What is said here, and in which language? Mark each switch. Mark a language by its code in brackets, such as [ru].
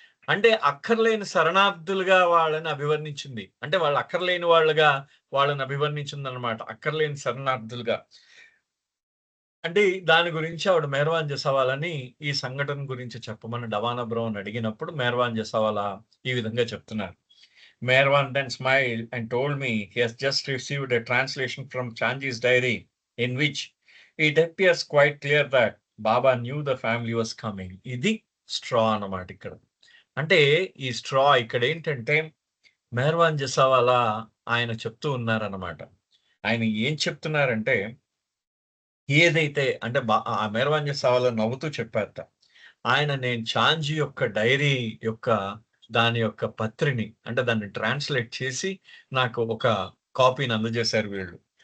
[te] అంటే అక్కర్లేని శరణార్థులుగా వాళ్ళని అభివర్ణించింది. అంటే వాళ్ళు అక్కర్లేని వాళ్ళుగా వాళ్ళని అభివర్ణించిందనమాట. అక్కర్లేని శరణార్థులుగా. అంటే దాని గురించి ఆవిడ మెహర్వాన్ జసావాలని ఈ సంఘటన గురించి చెప్పమని డవానా బ్రౌన్ అడిగినప్పుడు మెహర్వాన్ జసావాలా ఈ విధంగా చెప్తున్నారు. [en] Merwan then smiled and told me he has just received a translation from Chanji's diary in which it appears quite clear that Baba knew the family was coming. [te] ఇది స్ట్రా అన్నమాట ఇక్కడ. అంటే ఈ స్ట్రా ఇక్కడేంటంటే మెహర్వాన్ జసావాలా ఆయన చెప్తూ ఉన్నారన్నమాట. ఆయన ఏం చెప్తున్నారంటే ఏదైతే అంటే ఆ మెహర్వాన్ జసావాలా నవ్వుతూ చెప్పారట. నేను చాంజీ యొక్క డైరీ యొక్క దాని యొక్క పత్రిని అంటే దాన్ని ట్రాన్స్‌లేట్ చేసి నాకు ఒక కాపీని అందజేశారు వీళ్ళు.